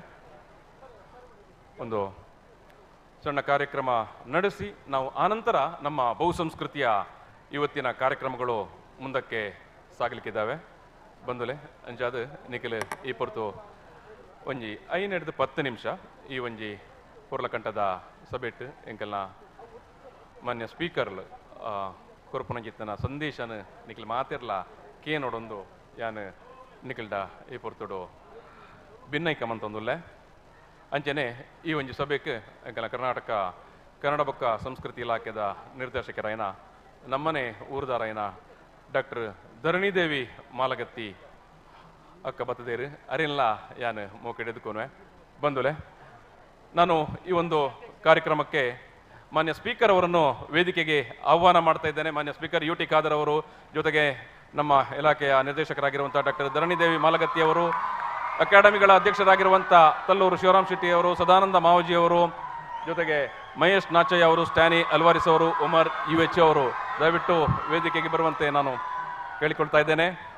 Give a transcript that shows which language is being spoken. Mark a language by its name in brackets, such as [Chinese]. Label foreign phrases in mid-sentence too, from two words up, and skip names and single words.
[Kannada] ಒಂದು ಸಣ್ಣ ಕಾರ್ಯಕ್ರಮ ನಡೆಸಿ ನಾವು ಆನಂತರ ನಮ್ಮ ಬಹುಸಂಸ್ಕೃತಿಯ ಇವತ್ತಿನ ಕಾರ್ಯಕ್ರಮಗಳು ಮುಂದಕ್ಕೆ ಸಾಗಲಿಕ್ಕಿದ್ದಾವೆ. [Tulu] ಬಂದುಲೆ ಅಂಚಾದ ನಿಖಿಲ್ ಈ ಪೊರ್ತು ಒಂಜಿ 5-10 ನಿಮಿಷ ಈ ಒಂಜಿ ಪೊರ್ಲಕಂಠದ ಸಭೆಟ್ ಎಂಕಲ್ನ ಮಾನ್ಯ ಸ್ಪೀಕರ್ಲು ಕೊರಪುನಂಜಿತ್ತನ ಸಂದೇಶನ ನಿಖಿಲ್ ಮಾತಿರ್ಲ ಕೇನೋಡೊಂದು ಯಾನ್ ನಿಖಿಲ್ಡ ಈ ಪೊರ್ತುಡು ಭಿನ್ನೈಕ ಮಂತೊಂದುಲ್ಲೆ ಅಂಚನೆ ಈ ಒಂಜಿ ಸಭೆಗೆ ಎಂಕಲ ಕರ್ನಾಟಕ ಕನ್ನಡ ಬೊಕ್ಕ ಸಂಸ್ಕೃತಿ ಇಲಾಖೆದ ನಿರ್ದೇಶಕರಾಯನ ನಮ್ಮನೆ ಊರ್ದಾರಾಯನ ಡಾಕ್ಟರ್ ಧರಣಿದೇವಿ ಮಾಲಗತ್ತಿ ಅಕ್ಕ ಬತ್ತದೇರು ಅರಿಲ್ಲ ಯಾನ್ ಮೋಕೆಡೆದುಕೊನ್ವೆ ಬಂದುಲೆ. [Kannada] ನಾನು ಈ ಒಂದು ಕಾರ್ಯಕ್ರಮಕ್ಕೆ ಮಾನ್ಯ ಸ್ಪೀಕರ್ ಅವರನ್ನು ವೇದಿಕೆಗೆ ಆಹ್ವಾನ ಮಾಡ್ತಾ ಇದ್ದೇನೆ. ಮಾನ್ಯ ಸ್ಪೀಕರ್ UT ಖಾದರ್ ಅವರು, ಜೊತೆಗೆ ನಮ್ಮ ಇಲಾಖೆಯ ನಿರ್ದೇಶಕರಾಗಿರುವಂಥ ಡಾಕ್ಟರ್ ಧರಣಿದೇವಿ ಮಾಲಗತ್ತಿ ಅವರು, ಅಕಾಡೆಮಿಗಳ ಅಧ್ಯಕ್ಷರಾಗಿರುವಂಥ ತಲ್ಲೂರು ಶಿವರಾಮ್ ಶೆಟ್ಟಿ ಅವರು, ಸದಾನಂದ ಮಾವಜಿ ಅವರು, ಜೊತೆಗೆ ಮಹೇಶ್ ನಾಚಯ್ಯ ಅವರು, ಸ್ಟ್ಯಾನಿ ಅಲ್ವಾರಿಸ್ ಅವರು, ಉಮರ್ UH ಅವರು ದಯವಿಟ್ಟು ವೇದಿಕೆಗೆ ಬರುವಂತೆ ನಾನು ಕೇಳಿಕೊಳ್ತಾ ಇದ್ದೇನೆ.